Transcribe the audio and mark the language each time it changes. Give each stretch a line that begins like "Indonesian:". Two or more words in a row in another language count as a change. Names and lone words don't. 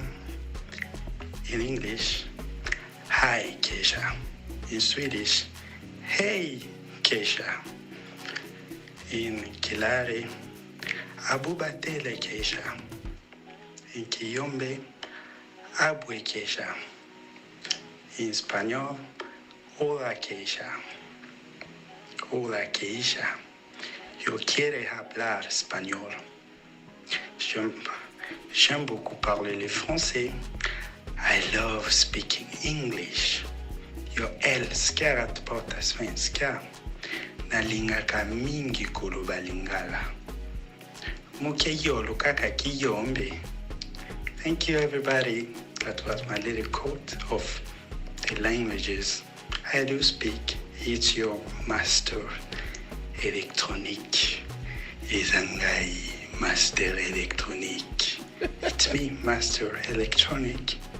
English: In English, Hi Kaysha. In Swedish, Hey Kaysha. In Kilare, Abubatele Kaysha. In Kiyombe, Abwe Kaysha. In Spanish, Hola Kaysha.
Spanish: Hola Kaysha. Yo quiero hablar español.
French: J'aime beaucoup parler le français.
English: I love speaking English.
Swedish: Jag älskar att prata svenska.
Lingala: Nalingaka mingi kuluba lingala.
Yombe: Muke yolo kaka kiyombe.
English: Thank you, everybody. That was my little quote of the languages I do speak. It's your master electronic.
Lingala: Izangai master electronic.
English: It's me, master electronic.